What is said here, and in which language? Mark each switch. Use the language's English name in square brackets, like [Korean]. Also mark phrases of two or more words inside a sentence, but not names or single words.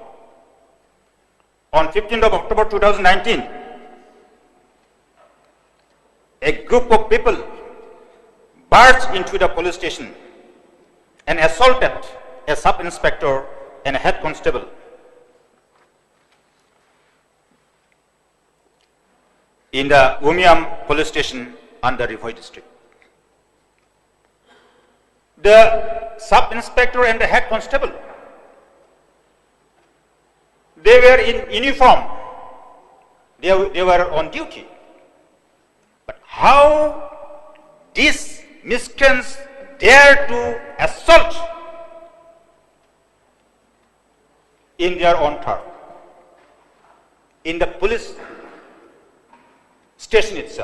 [English] On 15th of October 2019, a group of people barged into the police station and assaulted a sub-inspector and a head constable. In the Umiam police station under Rivoi district. The sub-inspector and the head constable, they were in uniform, they were on duty. But how these miscreants dare to assault in their own turf, in the police station itself?